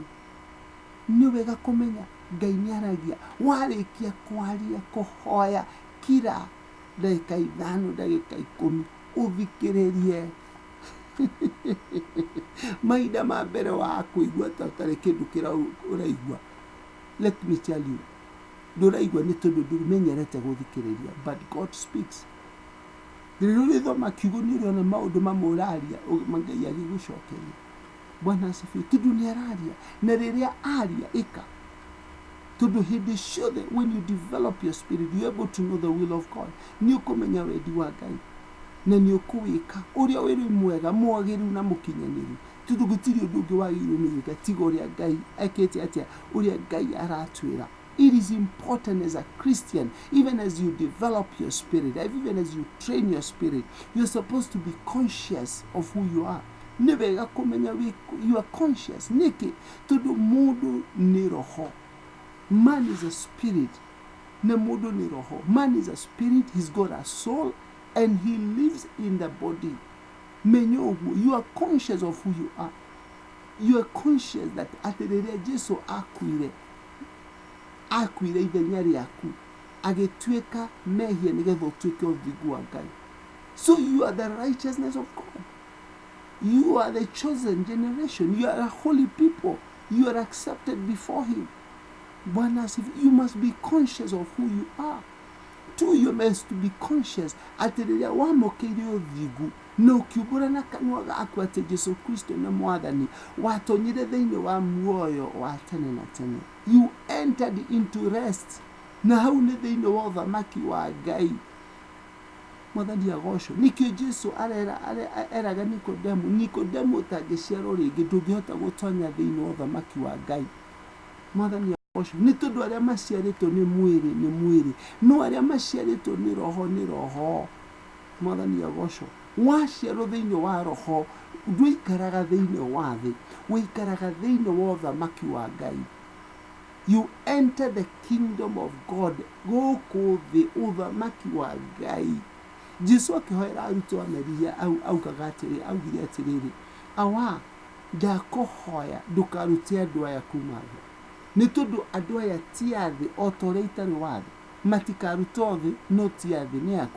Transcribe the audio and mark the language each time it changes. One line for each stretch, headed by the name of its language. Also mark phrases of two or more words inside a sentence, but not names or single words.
Kikuyu: Nĩ wega kũmenya Ngai nĩ aragia. Warĩkia kwaria, kũhoya, kira ndagĩka 5, ndagĩka 10 ũthikĩrĩrie. Mahinda ma mbere wa kũigua ta ũtarĩ kĩndũ ũraigua,
English: let me tell you,
Kikuyu: ndũraigua nĩ tondũ ndũmenyerete gũthikĩrĩria,
English: but God speaks.
Kikuyu: Rĩrĩa ũrĩthoma kiugo nĩ ũrĩona maũndũ mamwe ũraria, Ngai agĩgũcokeria.
Swahili: Bwana asifiwe.
Kikuyu: Tondũ nĩ araria, na rĩrĩa aria ĩka. Tondũ hĩndĩ ciothe,
English: when you develop your spirit, you are able to know the will of God.
Kikuyu: Nĩ ũkũmenya wendi wa Ngai, na nĩ ũkũwĩka ũrĩa wĩrĩ mwega, mwagĩrĩru na mũkinyanĩru. Tondũ gũtirĩ ũndũ ũngĩ wagĩrĩirwo nĩ gwĩka tiga ũrĩa Ngai ekĩte atĩa, ũrĩa Ngai aratwĩra.
English: It is important as a Christian, even as you develop your spirit, even as you train your spirit, you're supposed to be conscious of who you are.
Kikuyu: Nĩ wega kũmenya
English: you are conscious.
Kikuyu: Nĩkĩ? Tondũ mũndũ nĩ roho.
English: Man is a spirit.
Kikuyu: Na mũndũ nĩ roho.
English: Man is a spirit, he's got a soul, and he lives in the body.
Kikuyu: Menya ũguo,
English: you are conscious of who you are. You are conscious that
Kikuyu: atĩ rĩrĩa Jesũ akuire ithenya rĩaku, agĩtuĩka mehia nĩgetha ũtuĩke ũthingu wa Ngai.
English: So you are the righteousness of God. You are the chosen generation. You are a holy people. You are accepted before him.
Swahili: Bwana asifiwe.
English: You must be conscious of who you are. two, you must be conscious
Kikuyu: ati riria wamokeire uthigu na ukiumbura na kanua gaku ati Jesu Kristo ni mwathani watonyire thiini wa muoyo wa tene na tene.
English: You entered into rest,
Kikuyu: na hau ni thiini wa uthamaki wa Ngai. Mwathani agocwo. Nikio Jesu eraga Nikodemu utangiciarwo ringi ndungihota gutonya thiini wa uthamaki wa Ngai. Mwathani agocwo. Ni tondu aria maciaritwo ni mwiri, no aria maciaritwo ni roho. Mwathani agocwo. Waciarwo thiini wa roho ndwikaraga thiini wa thi, wikaraga thiini wa uthamaki wa Ngai.
English: You enter the kingdom of God.
Kikuyu: Guku thi uthamaki wa Ngai. Jesu akihoera arutwo ameria augaga atiri, augire atiriri, awa ndakuhoya ndukarute andu aya kuma thi, ni tondu andu aya ti athi o ta uria itari wa thi, matikarutwo thi no ti athi ni aku.